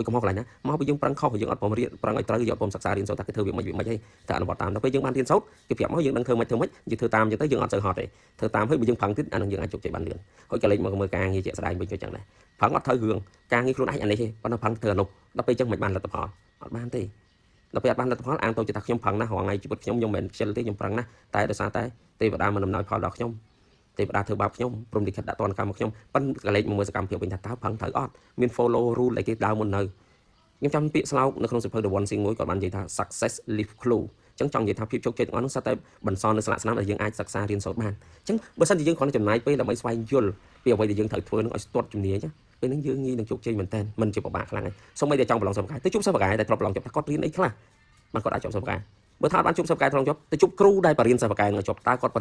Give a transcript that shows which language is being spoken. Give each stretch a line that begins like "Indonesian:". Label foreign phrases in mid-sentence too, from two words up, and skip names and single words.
Khmer: យកុំមកកន្លែងណាមកពីយើងប្រឹងខុសយើងអត់ព្រមរៀនប្រឹងឲ្យត្រូវយើងអត់ព្រមសិក្សារៀនសូត្រថាគេធ្វើវាមិនហីតែអនុវត្តតាមដល់ពេលយើងបានរៀនសូត្រគេប្រាប់មកយើងដឹងធ្វើមិនយើងធ្វើតាមអញ្ចឹងទៅយើងអត់សូវហត់ទេធ្វើតាមហើយបើយើងប្រឹងទៀតអានឹងយើងអាចជោគជ័យបានលឿនហើយកលេចមកមើលការងារជាក់ស្ដែងវិញទៅអញ្ចឹងដែរប្រឹងអត់ត្រូវរឿងការងារខ្លួនឯងអានេះទេប៉ុន្តែប្រឹងធ្វើអានោះដល់ពេលអញ្ចឹងមិនបានលទ្ធផលអត់បានទេដល់ពេលអត់បានលទ្ធផលអាងទៅជាថាខ្ញុំប្រឹងណាស់រាល់ថ្ងៃជីវិតខ្ញុំមិនមែនខ្ជិលទេខ្ញុំប្រឹងណាស់តែដោយសារតែទេវតាមិនដំណោយផលដល់ខ្ញុំទេវតាធ្វើបាបខ្ញុំព្រមលិខិតដាក់ទណ្ឌកម្មខ្ញុំប៉ិនកលេចមកមើលសកម្មភាពវិញថាតើប្រឹងត្រូវអត់មាន
English: follow rule
Khmer: ដែលគេដើរមុននៅខ្ញុំចាំពាក្យស្លោកនៅក្នុងសៀវភៅ The One Thing មួយគាត់បាននិយាយថា
English: success leave clue
Khmer: អញ្ចឹងចង់និយាយថាភាពជោគជ័យទាំងអស់នោះសុទ្ធតែបន្សល់នៅស្លាកស្នាមដែលយើងអាចសិក្សារៀនសូត្របានអញ្ចឹងបើសិនជាយើងគ្រាន់តែចំណាយពេលដើម្បីស្វែងយល់ពីអ្វីដែលយើងត្រូវធ្វើនឹងឲ្យស្ទាត់ជំនាញពេលហ្នឹងយើងងាយនឹងជោគជ័យមែនតើមិនជាពិបាកខ្លាំងទេសូម្បីតែចង់ប្រឡងសិស្សបកាយទៅជួបសិស្សបកាយតែធ្លាប់ប្រឡងចប់ថាគាត់រៀនអីខ្លះបានគាត់អាចចប់សិស្សបកាយបើថាអត់បានជួបសិស្សបកាយធ្លាប់ចប់ទៅជួបគ្រូដែលបរៀនសិស្សបកាយនឹងចប់តើគាត់ប